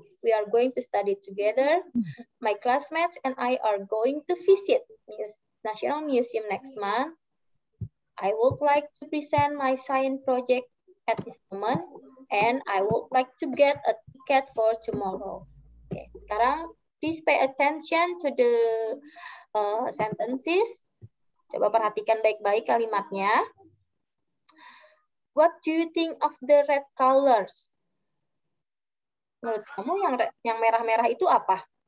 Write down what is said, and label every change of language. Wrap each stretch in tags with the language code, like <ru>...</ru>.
<en>We are going to study together. My classmates and I are going to visit National Museum next month. I would like to present my science project at this moment, and I would like to get a ticket for tomorrow. Okay,</en> <id>sekarang</id> <en>please pay attention to the sentences.</en> <id>Coba perhatikan baik-baik kalimatnya.</id> <en>What do you think of the red colors?</en> <id>Menurut kamu yang merah-merah itu apa?</id>